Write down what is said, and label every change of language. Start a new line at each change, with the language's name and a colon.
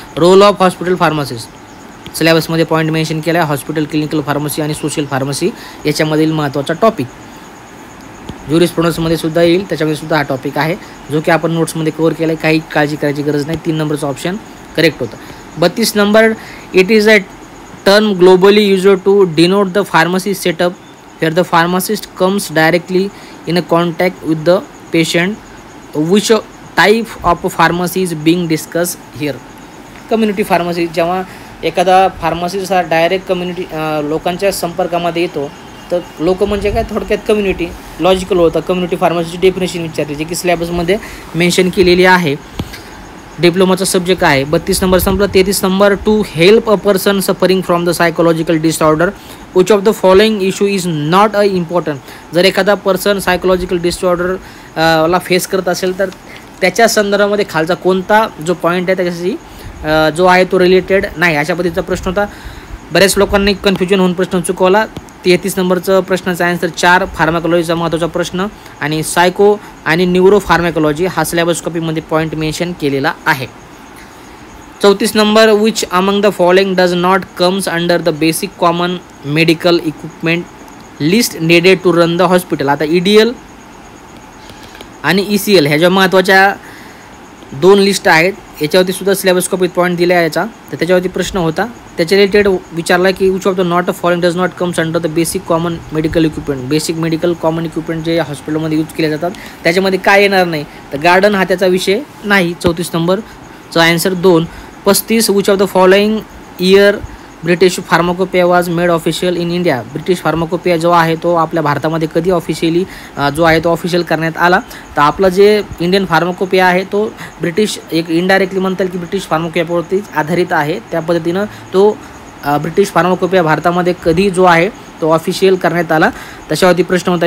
Marathi: Role of hospital pharmacist सिलेबसमध्ये point mention केला आहे. Hospital clinical pharmacy आणि सोशल फार्मसी याच्यामधील महत्त्वाचा टॉपिक ज्युरिस्प्रुडन्समध्ये सुद्धा येईल. त्याच्यामध्ये सुद्धा हा टॉपिक आहे जो की आपण नोट्समध्ये कव्हर केला आहे. काही काळजी करायची गरज नाही. 3 नंबरचा ऑप्शन करेक्ट होता.
English: 32 number, it is a term globally used to denote the pharmacy setup where the pharmacist comes directly in a contact with the patient. Which type of pharmacy is being discuss here. Community pharmacy.
Marathi: जेव्हा एखादा pharmacist हा direct community लोकांच्या संपर्कामध्ये येतो तर लोक म्हणजे काय, थोडक्यात कम्युनिटी. लॉजिकल होतं. कम्युनिटी फार्मसीची डेफिनेशन विचारली जे की सिलेबसमध्ये मेन्शन केलेली आहे. डिप्लोमाचा सब्जेक्ट आहे. 32 नंबर संपला.
English: 33 number, to help a person suffering from the psychological disorder which of the following issue is not a important.
Marathi: जर एखादा पर्सन सायकोलॉजिकल डिसऑर्डर ला फेस करत असेल तर त्याच्या संदर्भामध्ये खालचा कोणता जो पॉईंट आहे त्याच्याशी जो आहे तो रिलेटेड नाही, अशा पद्धतीचा प्रश्न होता. बऱ्याच लोकांनी कन्फ्युजन होऊन प्रश्न चुकवला. 33 नंबरचं प्रश्नाचा आन्सर 4 फार्मॅकोलॉजीचा महत्त्वाचा प्रश्न आणि सायको आणि न्यूरो फार्मॅकोलॉजी हा सिलेबस कॉपीमध्ये पॉईंट मेन्शन केलेला आहे.
English: 34 number, which among the following does not comes under the basic common medical equipment list needed to run the hospital.
Marathi: आता EDL आणि ECL ह्या ज्या महत्त्वाच्या 2 लिस्ट आहेत याच्यावरती सुद्धा सिलेबस कॉपीत पॉईंट दिला आहे याचा. तर त्याच्यावरती प्रश्न होता. त्याच्या रिलेटेड विचारला की
English: Which of the not a following does not comes under the basic common medical equipment.
Marathi: Basic medical common equipment जे हॉस्पिटलमध्ये यूज केले जातात त्याच्यामध्ये काय येणार नाही. तर गार्डन हा त्याचा विषय नाही. 34 नंबरचा answer 2.
English: 35, which of the following year British pharmacopoeia was made official in India.
Marathi: British pharmacopoeia जो आहे तो आपल्या भारतामध्ये कधी ऑफिशियली जो आहे तो ऑफिशियल करण्यात आला. तर आपला जे इंडियन फार्माकोपिया आहे तो ब्रिटिश एक इनडायरेक्टली म्हणता येईल की ब्रिटिश फार्माकोपियावरतीच आधारित आहे. त्या पद्धतीनं तो ब्रिटिश फार्माकोपिया भारतामध्ये कधी जो आहे तो ऑफिशियल करण्यात आला. त्याच्यावरती प्रश्न होता.